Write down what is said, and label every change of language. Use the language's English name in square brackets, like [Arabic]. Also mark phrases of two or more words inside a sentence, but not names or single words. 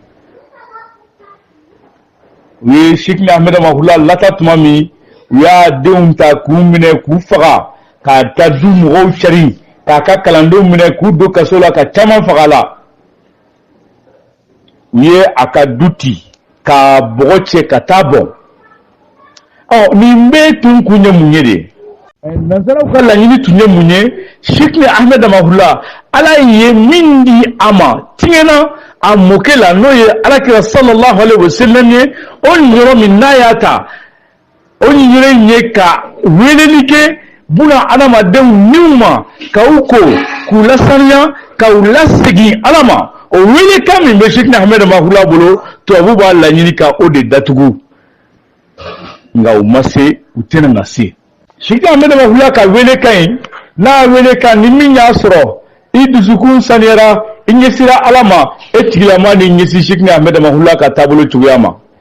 [Bambara] u ye Sheikh Ahmed Mahoula lata tuma min u y'a denw ta k'u minɛ k'u faga k'a ta du mɔgɔw cari k'a ka kalandenw minɛ k'u don kaso la ka caman faga la u ye a ka du ci ka bɔgɔ cɛ ka taa bɔn nin bɛɛ tun kun ye mun ye de nansaraw ka laɲini tun ye mun ye Sheikh Ahmed Mahoula Ala ye min di a ma tiɲɛna a mɔkɛ la n'o ye Alakira [Arabic] صلى الله عليه وسلم [Bambara] ye o yɔrɔ min n'a y'a ta o yɔrɔ ye ka weleli kɛ buna adamadenw niw ma k'u ko k'u lasaniya k'u lasegin Ala ma o welekan min bɛ Sheikh Ahmed Mahoula bolo tubabu b'a laɲini ka o de datugu nka u ma se u tɛna na se Sheikh Ahmed Mahoula ka welekan in n'a welekan ni min y'a sɔrɔ i dusukun saniyara i ɲɛsira Ala ma e tigilama ni ɲɛsi Sheikh Ahmed Mahoula ka taabolo cogoya ma